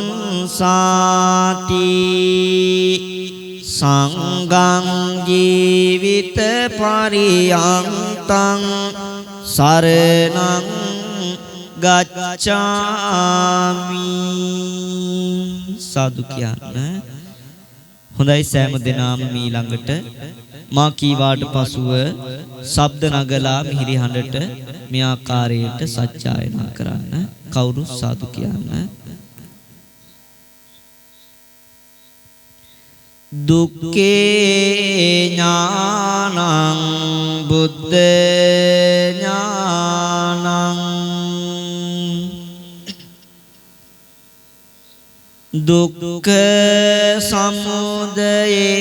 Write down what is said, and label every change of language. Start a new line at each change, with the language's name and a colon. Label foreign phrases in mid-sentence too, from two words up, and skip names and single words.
Pali: සාති සංඝං ජීවිත පරියන්තං සරණං ගච්ඡාමි
Sinhala: සාදු කියන්න. හොඳයි සෑම දිනම ඊළඟට මා කීවාට පසුව ශබ්ද නගලා මිහිරි හඬට මේ ආකාරයට සත්‍යයනා කරන්න. කවුරු සාදු කියන්න.
Pali: දුක්ඛේ ඥානං බුද්ධ ඥානං දුක්ඛ සමුදය